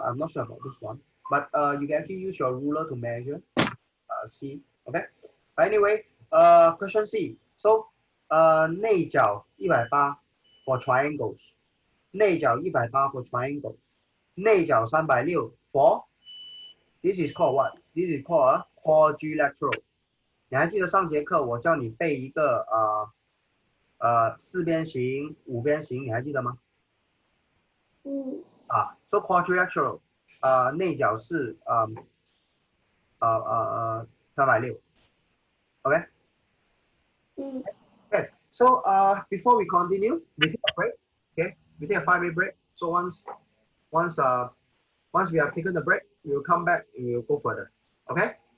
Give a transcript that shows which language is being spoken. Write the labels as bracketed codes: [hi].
[en] I'm not sure about this one. But you can actually use your ruler to measure. C. Okay. Anyway, question C. So, 内角180 for triangles. 内角180 for triangle. 内角360 for this is called what? This is called a quadrilateral. [zh] 你还记得上节课我叫你背一个四边形、五边形，你还记得吗？嗯 [en] so quadrilateral [zh] 内角是360 [en] OK 嗯 okay so before we continue we take a break okay we take a 5 minute break so once once we have taken the break we will come back and we will go further OK